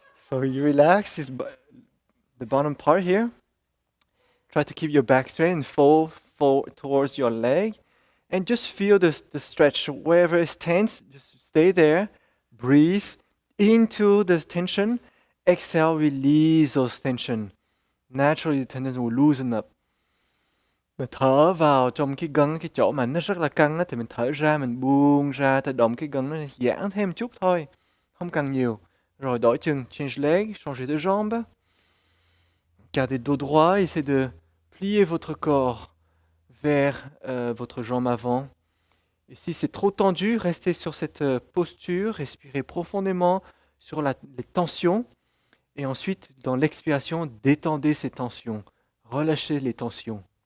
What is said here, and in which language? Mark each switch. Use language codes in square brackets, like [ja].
[en] So you relax the bottom part here. Try to keep your back straight and fold towards your leg. And just feel the stretch. Wherever it's tense, just stay there. Breathe into the tension. Exhale, release those tension. Naturally, the tension will loosen up. [vi] Mình thở vào trong cái gân, cái chỗ mà nó rất là căng á, thì mình thở ra, mình buông ra, tự động cái gân nó giãn thêm chút thôi. Không cần nhiều. Rồi đổi chân, [en] change leg, [fr] changer de jambe. Gardez le dos droit, essayez de plier votre corps vers votre jambe avant. Et si c'est trop tendu, restez sur cette posture, respirez profondément sur les tensions. Et ensuite, dans l'expiration, détendez ces tensions. Relâchez les tensions.